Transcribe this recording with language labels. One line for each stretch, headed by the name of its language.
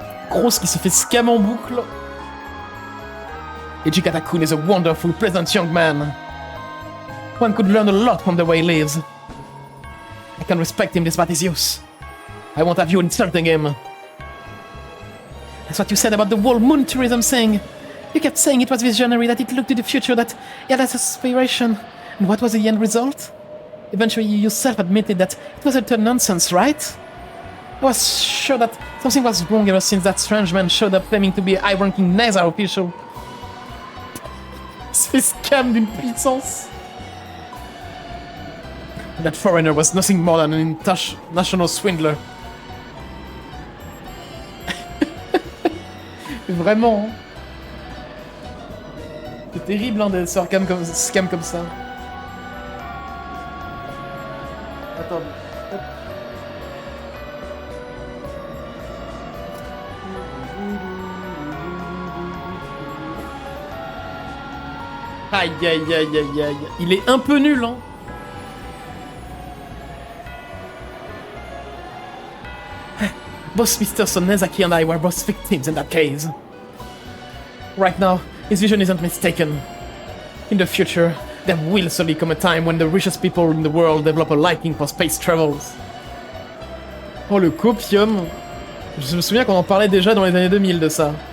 French: Grosse qui se fait scam en boucle.
English: Ichikata-kun is a wonderful, pleasant young man. One could learn a lot from the way he lives. I can respect him despite his youth. I won't have you insulting him. That's what you said about the whole moon tourism thing. You kept saying it was visionary, that it looked to the future, that he had that aspiration. And what was the end result? Eventually you yourself admitted that it was utter nonsense, right? I was sure that something was wrong ever since that strange man showed up claiming to be a high-ranking NASA official.
French: C'est scam d'une puissance.
English: That foreigner was nothing more than an international swindler.
French: Vraiment. C'est terrible hein, de se faire scam comme ça. Attends. Hop. Aïe aïe aïe aïe aïe. Il est un peu nul hein.
English: Both Mr. Sonezaki and I were both victims in that case. Right now, his vision isn't mistaken. In the future, there will certainly come a time when the richest people in the world develop a liking for space travels.
French: Oh, le copium! Je me souviens qu'on en parlait déjà dans les années 2000 de ça.